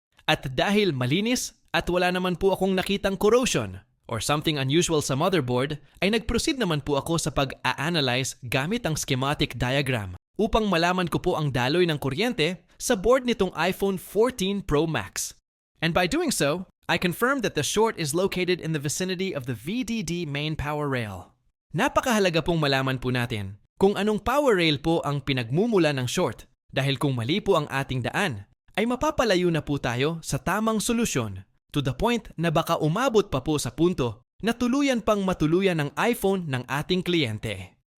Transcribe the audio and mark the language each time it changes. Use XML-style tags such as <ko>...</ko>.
<tl>At dahil malinis at wala naman po akong nakitang corrosion</tl> <en>or something unusual</en> <tl>sa motherboard, ay nag-proceed naman po ako sa pag-a-analyze gamit ang schematic diagram upang malaman ko po ang daloy ng kuryente sa board nitong iPhone 14 Pro Max.</tl> <en>And by doing so, I confirmed that the short is located in the vicinity of the VDD main power rail.</en> <tl>Napakahalaga pong malaman po natin kung anong power rail po ang pinagmumula ng short, dahil kung mali po ang ating daan, ay mapapalayo na po tayo sa tamang solusyon</tl> <en>to the point</en> <tl>na baka umabot pa po sa punto na tuluyan pang matuluyan ng iPhone ng ating kliyente.</tl>